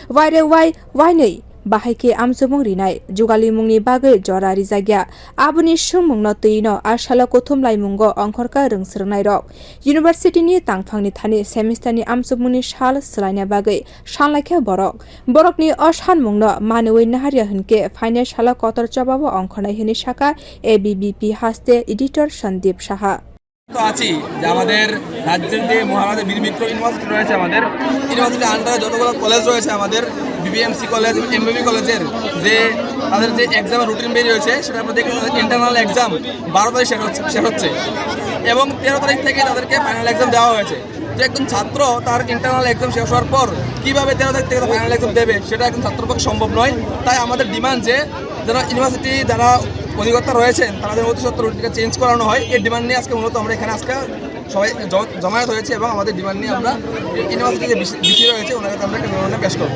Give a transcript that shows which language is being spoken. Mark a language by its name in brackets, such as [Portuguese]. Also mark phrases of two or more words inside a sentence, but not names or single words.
[Kok Borok] wainai bahai Amjokmung rinai jugali mungni bagwi jora rijagya aboni sumungno tino salo kothomlaimungo ongkhorka rwng rok University ni tangphangni thani semester ni Amjokmungni sal swlaina bagwi sanlaikha Borok ni sanmungno maniwi naharya hinke phainai salo kotor chobao ongkhornai hini sakha ABVP hast editor Sandip Saha [Bangla] তো আছি যে আমাদের রাজ্যের যে মহারাজা বীর বিক্রম ইউনিভার্সিটি রয়েছে আমাদের ইউনিভার্সিটির আন্ডারে যতগুলো কলেজ রয়েছে আমাদের বিবিএমসি কলেজ এমবিবি কলেজের যে তাদের যে [English] exam routine [Bangla] বেরিয়ে হয়েছে সেটা আমরা দেখি [English] internal exam [Bangla] 12 তারিখ শেষ হচ্ছে এবং 13 তারিখ থেকে তাদেরকে [English] final exam [Bangla] দেওয়া হয়েছে যে একজন ছাত্র তার [English] internal exam [Bangla] শেষ হওয়ার পর কীভাবে 13 তারিখ থেকে [English] final exam [Bangla] দেবে সেটা একজন ছাত্রের পক্ষে সম্ভব নয় তাই আমাদের ডিমান্ড যে যারা ইউনিভার্সিটি যারা অধিকর্তা রয়েছেন তাদের অতি সত্ত্বর [English] routine change [Bangla] করানো হয় এই ডিমান্ড নিয়ে আজকে মূলত আমরা এখানে আজকে সবাই জমায়েত হয়েছে এবং আমাদের ডিমান্ড নিয়ে আমরা ইউনিভার্সিটি যে বিসি রয়েছে ওনার কাছে আমরা একটা মেমোরেন্ডাম পেশ করব।